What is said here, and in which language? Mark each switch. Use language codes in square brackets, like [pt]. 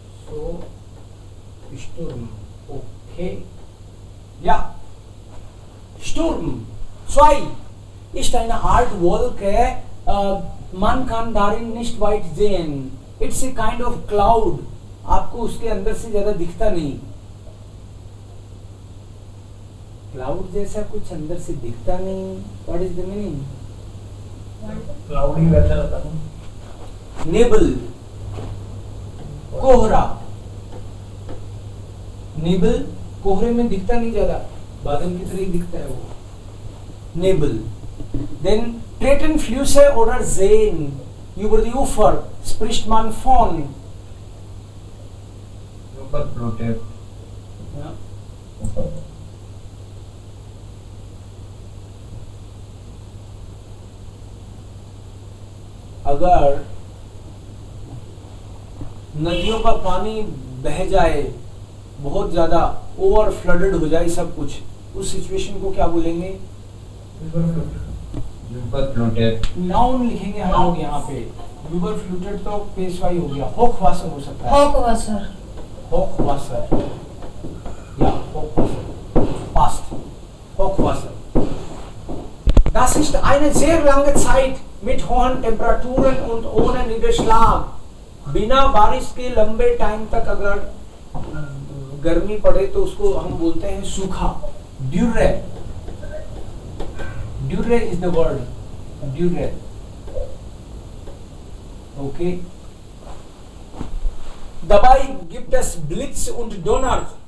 [de] So, Sturm. Okay. Ja. Sturm. 2. Ist eine Art Wolke. Man kann darin nicht weit sehen. [en] It's a kind of cloud. [hi] आपको उसके अंदर से ज्यादा दिखता नहीं. क्लाउड जैसा कुछ अंदर से दिखता नहीं. [en] What is the meaning? [hi] Cloudy वैसा रहता है. नेबल. कोहरा. नेबल कोहरे में दिखता नहीं ज्यादा, बादल की तरह ही दिखता है वो. [de] नेबल. Then treten Flüsse oder Seen über die Ufer spricht man von. Überflutet. Ja. [hi] अगर नदियों का पानी बह जाए, बहुत ज्यादा ओवर फ्लडेड हो जाए सब कुछ, उस सिचुएशन को क्या बोलेंगे? [de] Überflutet. [hi] नाउन लिखेंगे हम लोग यहाँ पे. यूबरफ्लूटेड तो पेशवाई हो गया. होखवासर हो सकता है. [de] Hochwasser. Hochwasser. Ja, Hochwasser. Passt. Hochwasser. Das ist eine sehr lange Zeit mit hohen Temperaturen und ohne Niederschlag. [hi] बिना बारिश के लंबे टाइम तक अगर गर्मी पड़े तो उसको हम बोलते हैं सूखा. [de] ड्यूरे. [en] ड्यूरे is the word. [de] ड्यूरे. [en] Okay. [de] Dabei gibt es Blitz und Donner.